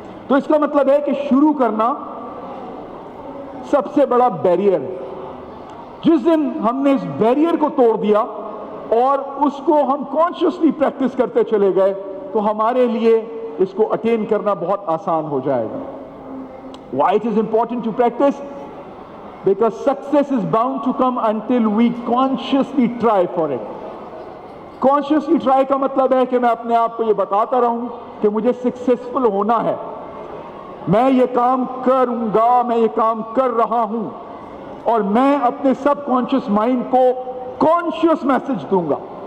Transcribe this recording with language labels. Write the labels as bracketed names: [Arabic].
[Urdu] تو اس کا مطلب ہے کہ شروع کرنا سب سے بڑا بیریئر ہے. جس دن ہم نے اس بیریئر کو توڑ دیا اور اس کو ہم کانشیسلی پریکٹس کرتے چلے گئے تو ہمارے لیے اس کو اٹین کرنا بہت آسان ہو جائے گا. [English] Why it is important to practice? Because success is bound to come until we consciously try for it. [Urdu] Consciously try کا مطلب ہے کہ میں اپنے آپ کو یہ بتاتا رہوں کہ مجھے سکسیسفل ہونا ہے, میں یہ کام کروں گا, میں یہ کام کر رہا ہوں, اور میں اپنے سب کانشیس مائنڈ کو کانشیس میسج دوں گا.